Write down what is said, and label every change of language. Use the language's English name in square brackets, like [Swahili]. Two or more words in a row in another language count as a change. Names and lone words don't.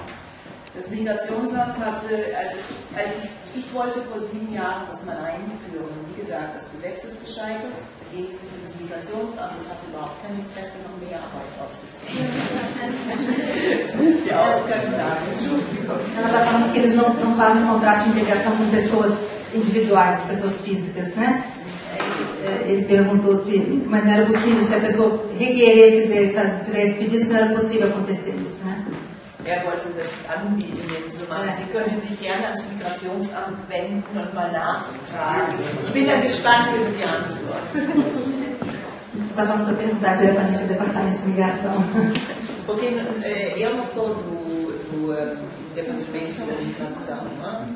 [German] Das Migrationsamt hatte, ich wollte vor 7 Jahren das mal einführen. Wie gesagt, das Gesetz ist gescheitert. Da ging es nicht um das Migrationsamt, das hatte überhaupt kein Interesse, noch mehr Arbeit auf sich zu nehmen. Das ist die Ausgangslage. Entschuldigung. [Portuguese] Ela está falando que eles não fazem contrato de integração com pessoas individuais, pessoas físicas, né? Ele perguntou se, mas não era possível, se a pessoa requerer fizer esse pedido, se não era possível acontecer isso, né? [German] Er wollte das anbieten, so machen. Sie können sich gerne ans Migrationsamt wenden und mal nachfragen. Ich bin dann gespannt über die Antwort. [Portuguese] Está falando para perguntar diretamente ao Departamento de Migração. Porque eu não sou do Departamento da Migração, né?